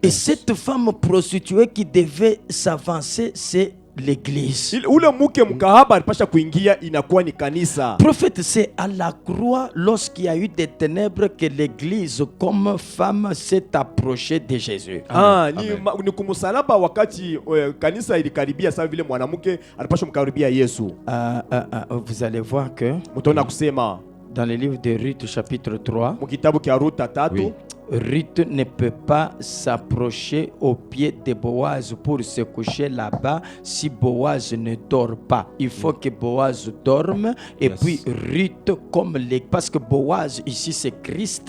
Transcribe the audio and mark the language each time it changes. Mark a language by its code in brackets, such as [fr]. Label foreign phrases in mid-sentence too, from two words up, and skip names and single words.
[fr] Et cette femme prostituée qui devait s'avancer, c'est l'église. [sw] Ule mke mkahaba alipasha kuingia inakuwa ni kanisa. [fr] Prophète, c'est à la croix, lorsqu'il y a eu des ténèbres, que l'église comme femme s'est approchée de Jésus. [sw] Ni kumsalaba wakati kanisa ilikaribia sawa vile mwanamke alipasha kumkaribia Yesu. [fr] Vous allez voir que [sw] mtaona kusema [fr] dans le livre de Ruth chapitre 3, [sw] mkitabu kia Ruth 3, [fr] Ruth ne peut pas s'approcher au pied de Boaz pour se coucher là-bas si Boaz ne dort pas. Il faut que Boaz dorme. Et puis Ruth, parce que Boaz ici c'est Christ.